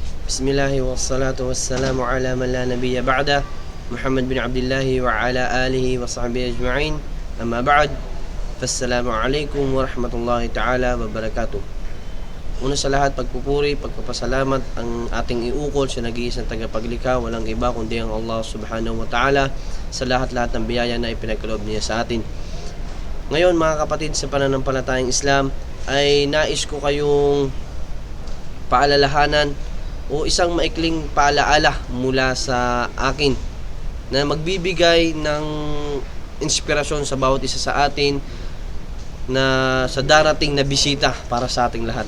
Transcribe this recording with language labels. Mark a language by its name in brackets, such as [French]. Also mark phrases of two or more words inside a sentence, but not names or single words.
[Arabic] بسم الله والصلاة والسلام على من لا نبي بعد محمد بن عبد الله وعلى آله وصحبه أجمعين. أما بعد فالسلام عليكم ورحمة الله تعالى وبركاته. [Filipino] Una sa lahat, pagpupuri, pagpapasalamat ang ating iukol sa nag-iisang tagapaglikha, walang iba kundi ang [Arabic] الله سبحانه وتعالى, [Filipino] sa lahat-lahat ng biyaya na ipinagkaloob niya sa atin. Ngayon mga kapatid, sa pananampalatayang Islam ay nais ko kayong paalalahanan o isang maikling paalaala mula sa akin na magbibigay ng inspirasyon sa bawat isa sa atin na sa darating na bisita para sa ating lahat.